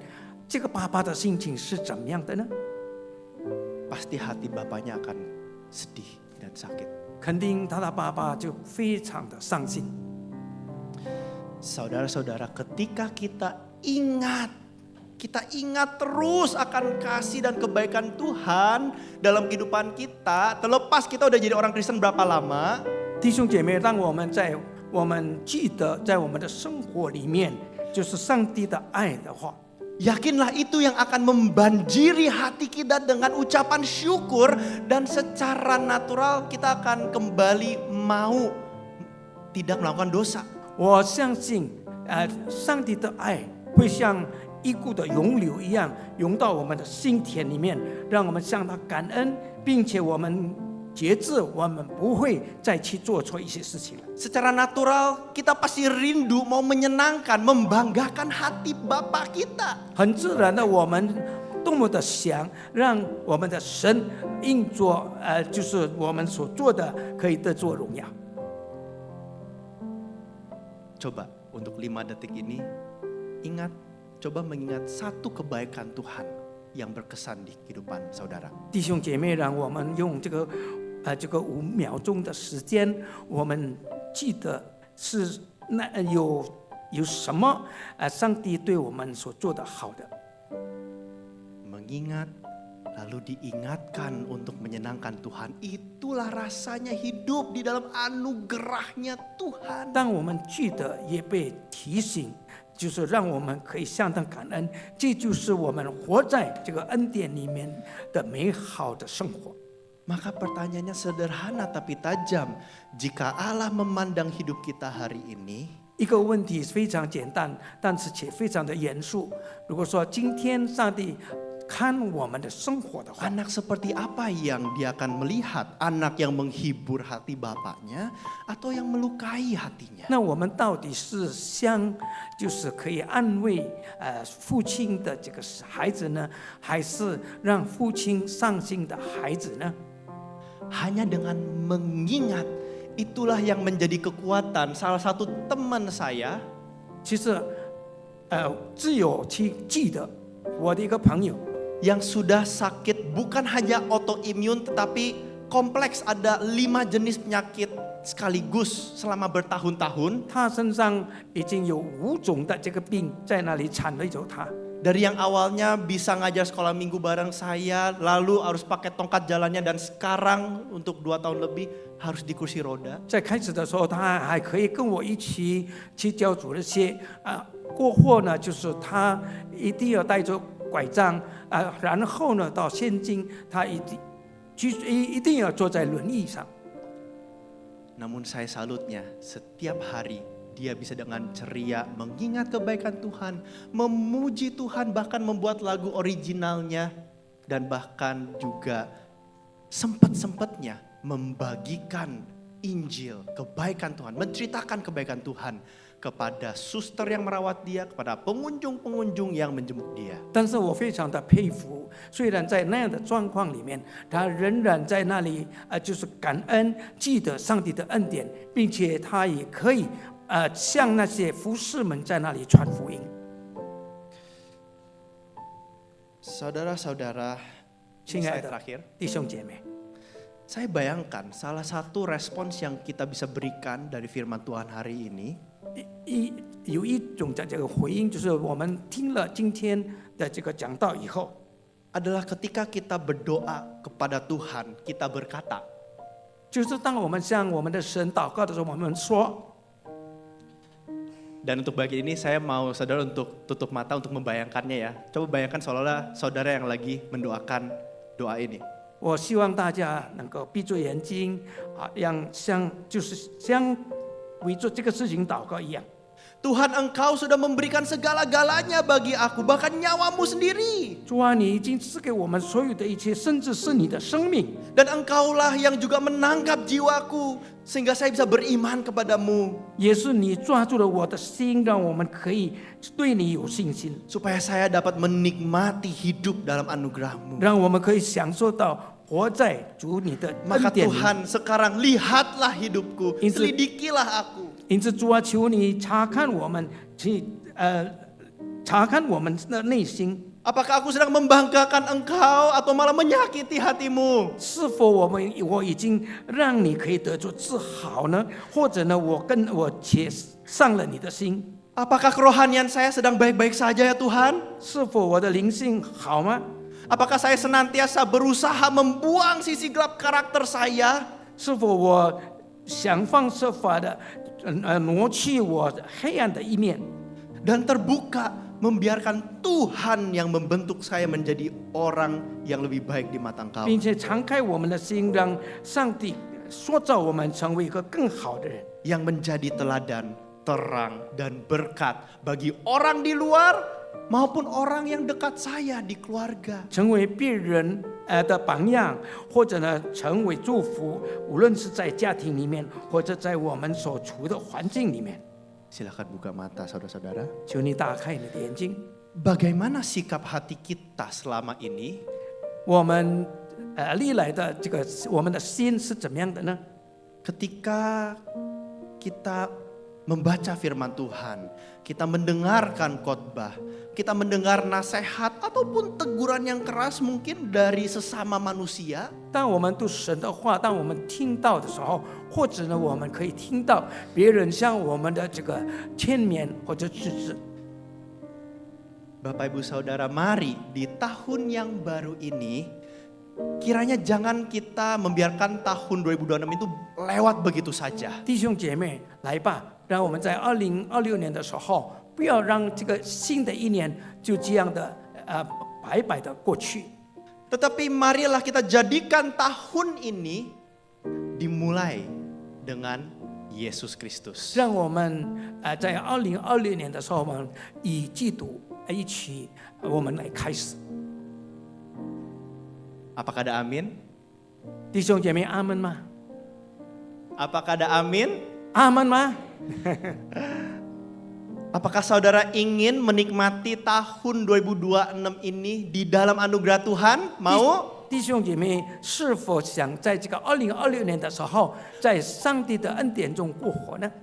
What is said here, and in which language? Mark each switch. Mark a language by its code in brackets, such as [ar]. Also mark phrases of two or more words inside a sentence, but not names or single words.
[zh] 这个爸爸的心情是怎么样的呢？ [id] Pasti hati bapaknya akan sedih dan sakit. [zh] 肯定他的爸爸就非常的伤心。 [id] Saudara-saudara, ketika kita ingat terus akan kasih dan kebaikan Tuhan dalam kehidupan kita, terlepas kita udah jadi orang Kristen berapa lama, [zh] 弟兄姐妹，让我们记得在我们的生活里面，就是上帝的爱的话， [id] yakinlah itu yang akan membanjiri hati kita dengan ucapan syukur, dan secara natural kita akan kembali mau tidak melakukan dosa. [zh] 我相信，上帝的爱会像一股的涌流一样，涌到我们的心田里面，让我们向他感恩，并且我们节制，我们不会再去做错一些事情了。 [id] Secara natural kita pasti rindu mau menyenangkan, membanggakan hati Bapa kita. [zh] 很自然的，我们多么的想让我们的神应做，就是我们所做的可以得做荣耀。 [id] Coba untuk 5 detik ini coba mengingat satu kebaikan Tuhan yang berkesan di kehidupan saudara. [zh] 弟兄姐妹，让我们用这个5秒钟的时间，我们记得是有什么上帝对我们所做的好的。 [id] Mengingat lalu diingatkan untuk menyenangkan Tuhan, itulah rasanya hidup di dalam anugerahnya Tuhan. [zh] 当我们记得也被提醒，就是让我们可以相当感恩，这就是我们活在这个恩典里面的美好的生活。 [id] Maka pertanyaannya sederhana tapi tajam. Jika Allah memandang hidup kita hari ini, [zh] 一个问题非常简单，但是且非常的严肃。如果说今天上帝看我们的生活的话， [id] anak seperti apa yang dia akan melihat? Anak yang menghibur hati bapaknya atau yang melukai hatinya? [zh] 那我们到底是就是可以安慰父亲的这个孩子呢，还是让父亲伤心的孩子呢？ [id] Hanya dengan mengingat, itulah yang menjadi kekuatan. Salah satu teman saya [zh] 其实，只有去记得我的一个朋友， [id] yang sudah sakit bukan hanya autoimun tetapi kompleks, ada 5 jenis penyakit sekaligus selama bertahun-tahun. [zh] 他身上已经有5种的这个病在那里缠累着他。 [id] Dari yang awalnya bisa ngajar sekolah minggu bareng saya, lalu harus pakai tongkat jalannya, dan sekarang untuk 2 tahun lebih harus di kursi roda. [zh] 在开始的时候，他还可以跟我一起去教主日学过后呢，就是他一定要带着拐杖然后呢，到现今他一定要坐在轮椅上。 [id] Namun saya salutnya, setiap hari dia bisa dengan ceria mengingat kebaikan Tuhan, memuji Tuhan, bahkan membuat lagu originalnya, dan bahkan juga sempat-sempatnya membagikan Injil, kebaikan Tuhan, menceritakan kebaikan Tuhan kepada suster yang merawat dia, kepada pengunjung-pengunjung yang menjemput dia. [zh] 但是我非常的佩服，虽然在那样的状况里面，他仍然在那里就是感恩，记得上帝的恩典，并且他也可以向那些服侍们在那里传福音。 [id] Saudara-saudara, [zh] 亲爱 [id] saya [zh] 的 [id] terakhir, [zh] 弟兄姐妹， [id] saya bayangkan salah satu respons yang kita bisa berikan dari firman Tuhan hari ini [zh] 有一种的这个回应，就是我们听了今天的这个讲道以后， [id] adalah ketika kita berdoa kepada Tuhan, kita berkata, [zh] 就是当我们向我们的神祷告的时候，我们说。 [id] dan untuk bagian ini saya mau saudara untuk tutup mata untuk membayangkannya ya. Coba bayangkan seolah-olah saudara yang lagi mendoakan doa ini. [zh] 我希望大家能够闭着眼睛就是像为做这个事情祷告一样。 [id] Tuhan, Engkau sudah memberikan segala-galanya bagi aku, bahkan nyawamu sendiri. [zh] 主啊，你已经赐给我们所有的一切，甚至是你的生命。 [id] Dan Engkaulah yang juga menangkap jiwaku sehingga saya bisa beriman kepadamu. [zh] 也是你抓住了我的心，让我们可以对你有信心， [id] Supaya saya dapat menikmati hidup dalam anugerahmu. [zh] 让我们可以享受到活在主你的 [id] Maka [zh] 恩典里。 [id] Tuhan, sekarang lihatlah hidupku, Itu- selidikilah aku. [zh] 因此，主啊，求你查看我们的内心， [id] Apakah aku sedang membanggakan Engkau atau malah menyakiti hatimu? [zh] 是否我已经让你可以得着治好呢？或者呢，我且伤了你的心？ [id] Apakah kerohanian saya sedang baik-baik saja ya Tuhan? [zh] 是否我的灵性好吗？ [id] Apakah saya senantiasa berusaha membuang sisi gelap karakter saya? [zh] 是否我想方设法的挪去我黑暗的一面， [id] Dan terbuka membiarkan Tuhan yang membentuk saya menjadi orang yang lebih baik di mata Engkau. [zh] 并且敞开我们的心，让上帝塑造我们成为一个更好的人， [id] Yang menjadi teladan, terang, dan berkat bagi orang di luar maupun orang yang dekat saya di keluarga. [zh] 成为别人的榜样，或者呢成为祝福，无论是在家庭里面，或者在我们所处的环境里面。 [id] Silakan buka mata saudara-saudara. [zh] 求你打开你的眼睛， [id] Bagaimana sikap hati kita selama ini [zh] 我们历来的这个我们的心是怎么样的呢？ [id] ketika kita membaca firman Tuhan, kita mendengarkan khotbah, kita mendengar nasihat ataupun teguran yang keras mungkin dari sesama manusia, [zh] 当我们读神的话，当我们听到的时候，或者呢，我们可以听到别人向我们的这个劝勉或者指示。 [id] Bapak Ibu Saudara, mari di tahun yang baru ini, kiranya jangan kita membiarkan tahun 2026 itu lewat begitu saja. [zh] 弟兄姐妹，来吧，让我们在2026年的时候，不要让这个新的一年就这样的白白的过去。 [id] Tetapi marilah kita jadikan tahun ini dimulai dengan Yesus Kristus. [zh] 让我们在2026年的时候，我们以基督一起，我们来开始。 [id] Apakah ada amin? [zh] 弟兄姐妹，阿门吗？ [id] Apakah ada amin? [zh] 阿门吗？ [id] Apakah saudara ingin menikmati tahun 2026 ini di dalam anugerah Tuhan? Mau? [zh] 弟兄姐妹，是否想在这个2026年的时候，在上帝的恩典中过活呢？